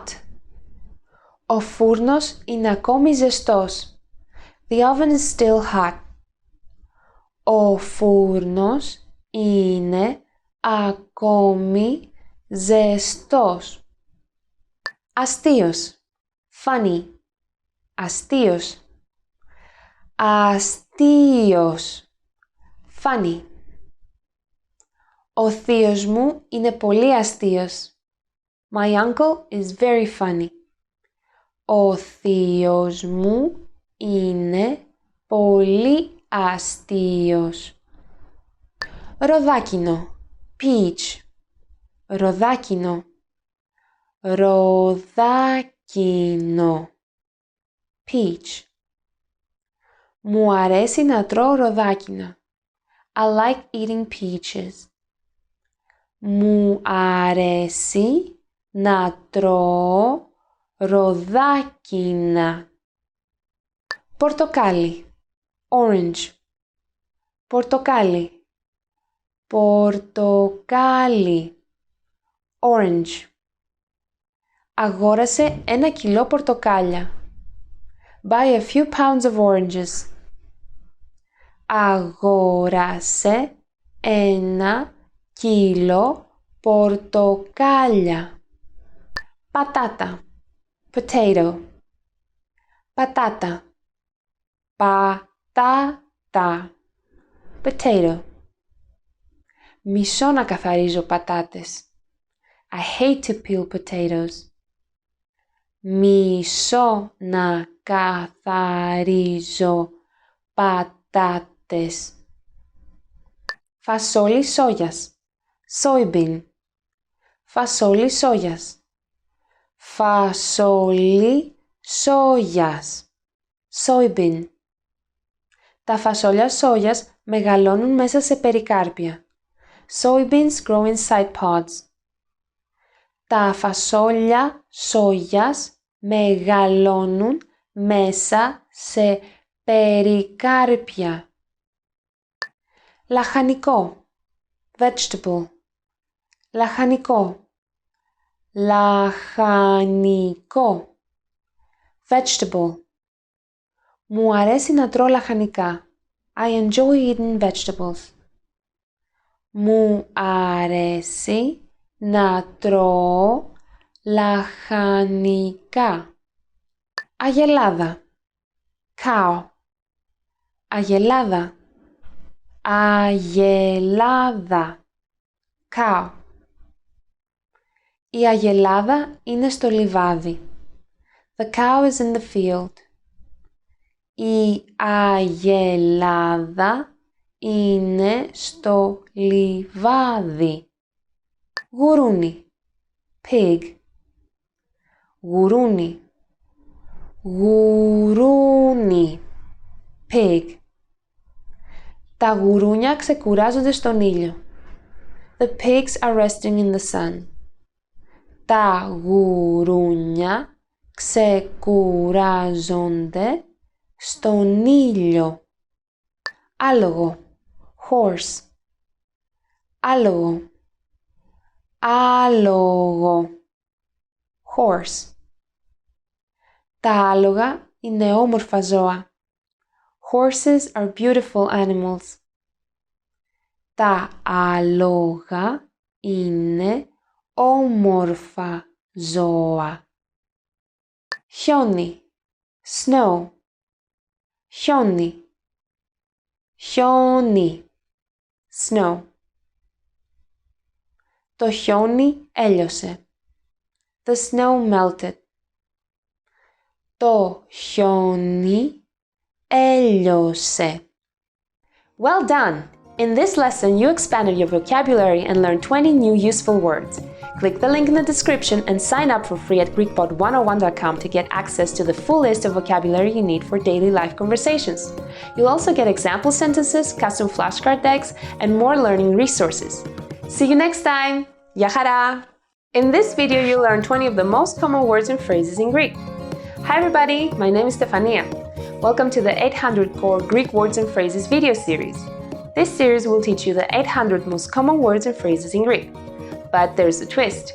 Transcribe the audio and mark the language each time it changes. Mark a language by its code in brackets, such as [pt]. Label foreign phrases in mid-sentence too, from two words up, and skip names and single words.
[el] Ο φούρνος είναι ακόμη ζεστός. [en] The oven is still hot. [el] Ο φούρνος είναι ακόμη ζεστός. Αστείος, funny, αστείος, αστείος, funny. Ο θείος μου είναι πολύ αστείος. [en] My uncle is very funny. [el] Ο θείος μου είναι πολύ αστείος. Ροδάκινο, peach, ροδάκινο, ροδάκινο, peach. Μου αρέσει να τρώω ροδάκινα. [en] I like eating peaches. [el] Μου αρέσει να τρώω ροδάκινα. Πορτοκάλι. Orange. Πορτοκάλι. Πορτοκάλι. [en] Orange. [el] Αγόρασε 1 κιλό πορτοκάλια. [en] Buy a few pounds of oranges. [el] Αγόρασε 1 κιλό πορτοκάλια. Πατάτα. Potato. Πατάτα. Πατάτα. [en] Potato. [el] Μισώ να καθαρίζω πατάτες. [en] I hate to peel potatoes. [el] Μισώ να καθαρίζω πατάτες. Φασόλι σόγιας. Soybean. Φασόλι σόγιας. Φασόλι σόγιας. [en] Soybean. [el] Τα φασόλια σόγιας μεγαλώνουν μέσα σε περικάρπια. [en] Soybeans grow inside pods. [el] Τα φασόλια σόγιας μεγαλώνουν μέσα σε περικάρπια. Λαχανικό. Vegetable. Λαχανικό. Λαχανικό. [en] Vegetable. [el] Μου αρέσει να τρώω λαχανικά. [en] I enjoy eating vegetables. [el] Μου αρέσει να τρώω λαχανικά. Αγελάδα. Cow. Αγελάδα. Αγελάδα. [en] Cow. [el] Η αγελάδα είναι στο λιβάδι. [en] The cow is in the field. [el] Η αγελάδα είναι στο λιβάδι. Γουρούνι. Pig. Γουρούνι. Γουρούνι. [en] Pig. [el] Τα γουρούνια ξεκουράζονται στον ήλιο. [en] The pigs are resting in the sun. [el] Τα γουρούνια ξεκουράζονται στον ήλιο. Άλογο. Horse. Άλογο. Άλογο. [en] Horse. [el] Τα άλογα είναι όμορφα ζώα. [en] Horses are beautiful animals. [el] Τα άλογα είναι όμορφα ζώα. Χιόνι. Snow. Χιόνι. Χιόνι. Snow. Το χιόνι έλειωσε. [en] The snow melted. [el] Το χιόνι έλειωσε. [en] Well done! In this lesson, you expanded your vocabulary and learned 20 new useful words. Click the link in the description and sign up for free at GreekPod101.com to get access to the full list of vocabulary you need for daily life conversations. You'll also get example sentences, custom flashcard decks, and more learning resources. See you next time! [el] Γεια χαρά! [en] In this video, you'll learn 20 of the most common words and phrases in Greek. Hi everybody, my name is Stefania. Welcome to the 800 Core Greek Words and Phrases video series. This series will teach you the 800 most common words and phrases in Greek. But there's a twist.